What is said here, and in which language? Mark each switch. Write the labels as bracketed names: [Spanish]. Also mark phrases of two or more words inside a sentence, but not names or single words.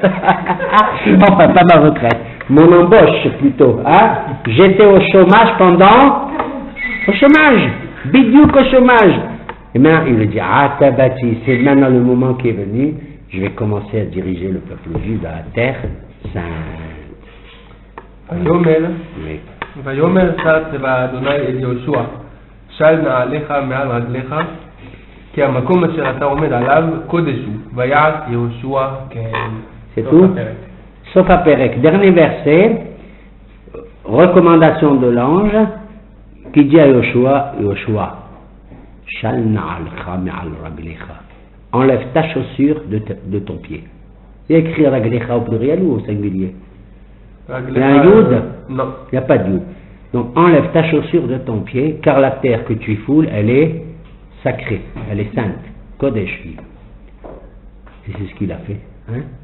[French] Enfin, pas ma retraite. Mon embauche, plutôt. J'étais au chômage pendant... Au chômage. Bidiouk au chômage. Et maintenant, il me dit, Atabati, c'est maintenant le moment qui est venu. Je vais commencer à diriger le peuple juif dans la terre sainte. [Hebrew] ויאמר שר צבא אדוני אל יהושע של נעליך מעל רגליך כי המקום אשר אתה עומד עליו קודש הוא ויעש יהושע כן. [French] C'est tout? Sauf à Pérec. Dernier verset, recommandation de l'ange qui dit à Yoshua, [Hebrew] של נעלך מעל רגלך. [French] Enlève ta chaussure de ton pied. Il y a écrit raglecha au pluriel ou au singulier? Il y a un yud? Non. Il n'y a pas de yud. Donc enlève ta chaussure de ton pied, car la terre que tu foules, elle est sacrée, elle est sainte. Kodesh. Et c'est ce qu'il a fait. Hein?